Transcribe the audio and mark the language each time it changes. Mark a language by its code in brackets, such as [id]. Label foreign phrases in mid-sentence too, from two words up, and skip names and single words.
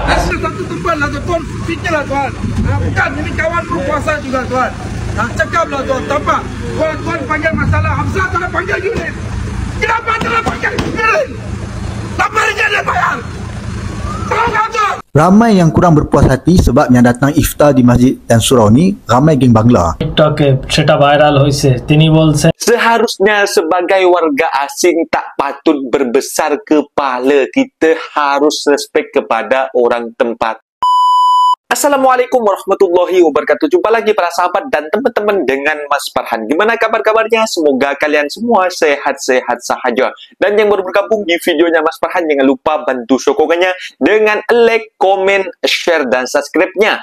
[ms] Satu tempat lah tuan, fikirlah tuan. Bukan ini kawan berkuasa juga tuan. Cakaplah tuan, tampak. Tuan panggil masalah Hamzah, tak panggil Yunus. Kenapa tak panggil Yunus? Apa dia nak bayar? Tolong kau tuan. Ramai yang kurang berpuas hati sebab yang datang iftar di masjid dan surau ni ramai geng Bangla. [bn] টিকটকে সেটা ভাইরাল হয়েছে, তিনি বলছেন [ms] Seharusnya sebagai warga asing tak patut berbesar kepala. Kita harus respect kepada orang tempat. [ar] Assalamualaikum warahmatullahi wabarakatuh. [id] Jumpa lagi para sahabat dan teman-teman dengan Mas Farhan. Gimana kabar-kabarnya? Semoga kalian semua sehat-sehat sahaja. Dan yang baru bergabung di videonya Mas Farhan, jangan lupa bantu sokongannya dengan like, komen, share, dan subscribe-nya.